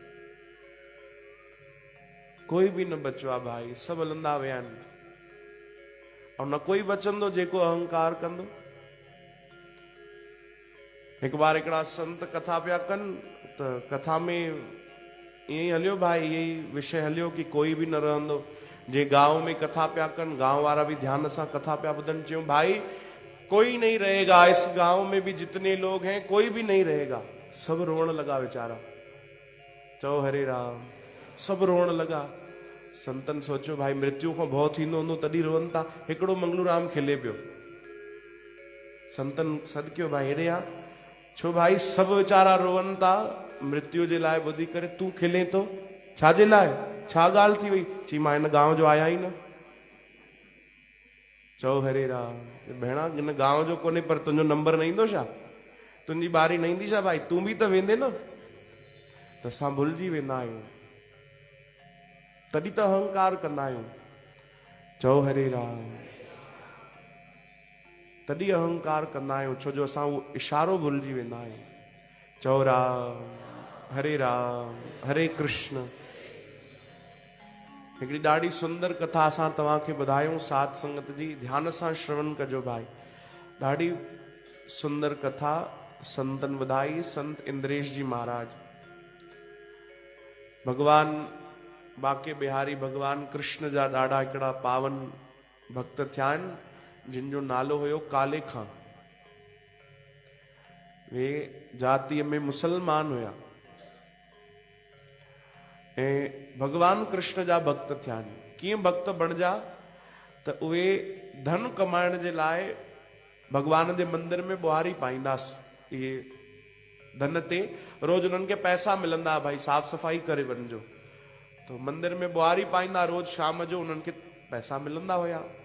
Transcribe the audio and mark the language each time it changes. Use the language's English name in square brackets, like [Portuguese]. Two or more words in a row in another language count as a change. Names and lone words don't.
[Sindhi] कोई भी न बचियो आहे भाई, सभु हलंदा विया आहिनि। और न कोई बचंदो जेको अहंकार कंदो। हिकु बार हिकिड़ा संत कथा पिया कनि त कथा में ईअं ई हलियो भाई, यही विषय हलियो कि कोई भी न रहंदो। जे गांव में कथा पिया कनि, गांव वारा भी ध्यान सां कथा पिया ॿुधनि। चयूं भाई [Hindi] कोई नहीं रहेगा इस गांव में भी, जितने लोग हैं कोई भी नहीं रहेगा। [Sindhi] सब रोण लगा बेचारा। चओ हरे राम। सब रोण लगा। संतन सोचो भाई मृत्यु को भउ थींदो हूंदो तॾहिं रोअनि था। हिकिड़ो मंगलूराम खिले पियो। संतन सद कयो भाई हेॾे आ। छो भाई सब वीचारा रोअनि था मृत्यु जे लाइ ॿुधी करे, तूं खिले तो छाजे लाइ? छा ॻाल्हि थी वई? चई मां हिन गांव जो आया ई न। चओ हरे राम। भेणा हिन गांव जो कोन्हे पर तुंहिंजो नंबर न ईंदो छा? तुंहिंजी बारी न ईंदी छा भाई? तूं बि त वेंदे न। त असां भुलिजी वेंदा आहियूं, तॾहिं त अहंकार कंदा आहियूं। चओ हरे राम। तॾहिं अहंकार कंदा आहियूं, छो जो असां उहो इशारो भुलिजी वेंदा आहियूं। चओ राम हरे कृष्ण। हिकिड़ी ॾाढी सुंदर कथा असां तव्हांखे ॿुधायूं साध संगत जी, ध्यान सां श्रवण कजो भाई। ॾाढी सुंदर कथा संतन ॿुधाई, संत इंद्रेश जी महाराज। भगवान बाके बिहारी भगवान कृष्ण जा ॾाढा हिकिड़ा पावन भक्त थिया आहिनि, जिन जो नालो हुयो काले खां। वे जातीअ में मुसलमान हुया ऐं भगवान कृष्ण जा भक्त थिया आहिनि। कीअं भक्त बणिजा त उहे धन कमाइण जे लाइ भगवान जे मंदिर में ॿुहारी पाईंदासीं। इहे धन ते रोज उन्हनि खे पैसा मिलंदा, भाई साफ़ सफ़ाई करे वञिजो। तो मंदिर में ॿुहारी पाईंदा, रोज शाम जो उन्हनि खे पैसा मिलंदा हुया।